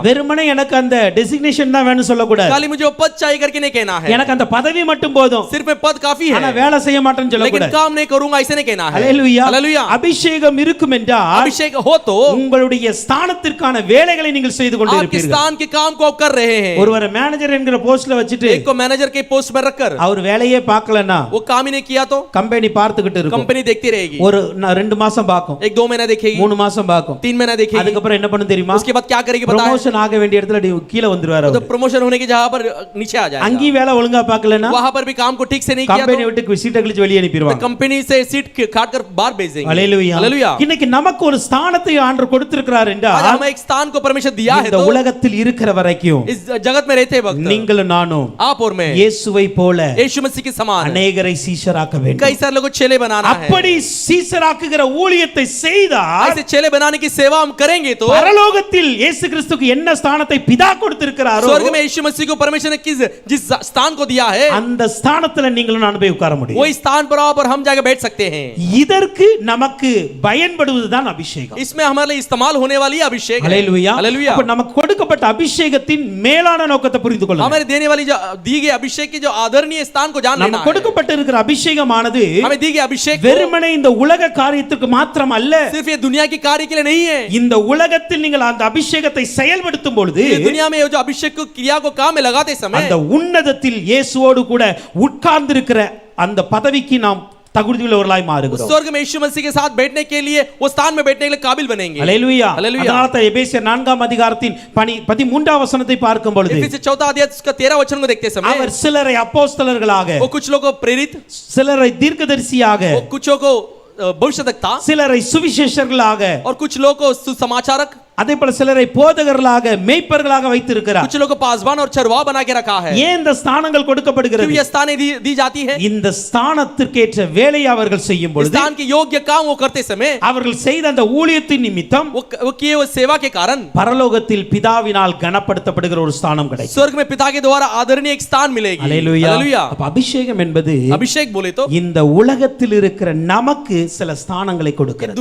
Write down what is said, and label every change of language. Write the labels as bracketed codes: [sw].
[ta] வெறுமனே எனக்கு அந்த டெசிக்னேஷன் தான் வேணும் சொல்லக்கூடாது. [hi] खाली मुझे वो पद चाहिए करके नहीं कहना है. [ta] எனக்கு அந்த பதவி மட்டும் போதும், [hi] सिर्फ में पद काफी [ta] ஆனா [hi] है, [ta] வேலை செய்ய மாட்டேன்னு [hi] लेकिन [ta] சொல்லக்கூடாது. [hi] काम नहीं करूंगा ऐसे नहीं कहना है. [ta] அல்லேலூயா. [hi] हालेलुया. [ta] அபிஷேகம் இருக்கும் இருக்கும் என்றால் [hi] अभिषेक हो तो [ta] உங்களுடைய ஸ்தானத்திற்கான வேலைகளை நீங்கள் செய்து [hi] आपके [ta] கொண்டிருப்பீர்கள். [hi] स्थान के काम को आप कर रहे हैं। [ta] ஒருவரை மேனேஜர் என்கிற போஸ்ட்ல வச்சிட்டு [hi] एक को मैनेजर के पोस्ट में रखकर [ta] அவர் வேலையே பார்க்கலன்னா [hi] वो काम ही नहीं किया तो [ta] கம்பெனி பார்த்துக்கிட்டு இருக்கும். [hi] कंपनी देखती रहेगी, [ta] ஒரு 2 மாசம் பார்க்கும், [hi] 1-2 महीना देखेगी, [ta] 3 மாசம் பார்க்கும், [hi] 3 महीना देखेगी, [ta] அதுக்கப்புறம் என்ன பண்ணும் தெரியுமா? [hi] उसके बाद क्या करेगी बताएं? [ta] ப்ரமோஷன் ஆக வேண்டிய இடத்துல கீழ வந்துருவாரு. [hi] तो प्रमोशन होने की जगह पर नीचे आ जाएगा। [ta] அங்கி வேலை ஒழுங்கா பார்க்கலன்னா [hi] वहां पर भी काम को ठीक से नहीं किया [ta] கம்பெனி விட்டு சீட்டை கிழிச்சு வெளியே [hi] तो [ta] அனுப்பிடுவாங்க. [hi] कंपनी से सीट काट कर बाहर भेज देंगे। [ta] அல்லேலூயா. [hi] हालेलुया। [ta] இன்னைக்கு நமக்கு ஒரு ஸ்தானத்தை ஆண்டவர் கொடுத்திருக்கிறார் [hi] आज [ta] என்றால் [hi] हमें एक स्थान को परमेश्वर दिया है [ta] இந்த [hi] तो [ta] உலகத்தில் இருக்கிற வரைக்கும் [hi] इस जगत में रहते वक्त [ta] நீங்களும் நானும் [hi] आप और मैं [ta] இயேசுவை போல [hi] यीशु मसीह के समान [ta] அநேகரை சீஷராக்க வேண்டும். [hi] कई सारे लोगों को चेले बनाना है। [ta] அப்படி சீஷராக்குகிற ஊழியத்தை செய்தால் [hi] ऐसे चेले बनाने की सेवा हम करेंगे तो [ta] பரலோகத்தில் இயேசு கிறிஸ்துவுக்கு என்ன ஸ்தானத்தை பிதா கொடுத்திருக்கிறாரோ [hi] स्वर्ग में यीशु मसीह को परमेश्वर ने जिस स्थान को दिया है [ta] அந்த ஸ்தானத்துல நீங்களும் நான் போய் உட்கார முடியும். [hi] वही स्थान पर हम जाकर बैठ सकते हैं। [ta] இதற்கு நமக்கு பயன்படுவதுதான் அபிஷேகம். [hi] इसमें हमारे लिए इस्तेमाल होने वाली अभिषेक है। [ta] அல்லேலூயா. [hi] हालेलुया। [ta] அப்ப நமக்கு கொடுக்கப்பட்ட அபிஷேகத்தின் மேலான நோக்கத்தை புரிந்து கொள்ளுங்க. [hi] हमें देने वाली जो दी गई अभिषेक की जो आदरणीय स्थान को जान लेना है। [ta] கொடுக்கப்பட்ட இருக்கிற அபிஷேகமானது [hi] हमें दी गई अभिषेक [ta] வெறுமனே இந்த உலக காரியத்துக்கு மாத்திரம் அல்ல. [hi] सिर्फ ये दुनिया की कार्य के लिए नहीं है। [ta] இந்த உலகத்தில் நீங்கள் அந்த அபிஷேகத்தை செயல்படுத்தும் பொழுது [hi] ये दुनिया में जो अभिषेक को क्रिया को काम में लगाते समय [ta] அந்த உன்னதத்தில் இயேசுவோடு கூட உட்கார்ந்திருக்கிற அந்த பதவிக்கு நாம் தகுதியுள்ளவர்களாய் மாறுகிறோம். [hi] स्वर्ग में यीशु मसीह के साथ बैठने के लिए वो स्थान में बैठने के लिए काबिल बनेंगे। [ta] அல்லேலூயா. [hi] हालेलुया। [ta] அதனால தான் எபேசியர் 4ஆம் அதிகாரத்தின் 13ஆம் வசனத்தை பார்க்கும் பொழுது [hi] इफिसियों 4 अध्याय उसका 13 वचन को देखते समय [ta] அவர் சிலரை அப்போஸ்தலர்களாக, [hi] वो कुछ लोगों को प्रेरित, [ta] சிலரை தீர்க்கதரிசியாக, [hi] वो कुछों को भविष्यवक्ता [ta] சிலரை சுவிசேஷர்களாக, [hi] और कुछ लोगों को सुसमाचारक, [ta] அதே போல சிலரை போதகர்களாக, மேய்ப்பர்களாக வைத்திருக்கிறார். [hi] कुछ लोगों को पासवान और चरवाह बना के रखा है। [ta] ஏன் இந்த ஸ்தானங்கள் கொடுக்கப்படுகிறது? [hi] क्यों ये स्थानें दी जाती है? [ta] இந்த ஸ்தானத்திற்கேற்ற வேலையை அவர்கள் செய்யும் பொழுது, [hi] स्थान के योग्य काम वो करते समय [ta] அவர்கள் செய்த அந்த ஊழியத்தின் நிமித்தம் [hi] वो किए वो सेवा के कारण [ta] பரலோகத்தில் பிதாவினால் கனப்படுத்தப்படுகிற ஒரு ஸ்தானம் கிடைக்கும். [hi] स्वर्ग में पिता के द्वारा आदरणीय एक स्थान मिलेगी। [ta] அல்லேலூயா. [hi] हालेलुया। [ta] அப்ப அபிஷேகம் என்பது [hi] अभिषेक बोले तो [ta] இந்த உலகத்தில் இருக்கிற நமக்கு சில ஸ்தானங்களை கொடுக்கிறது.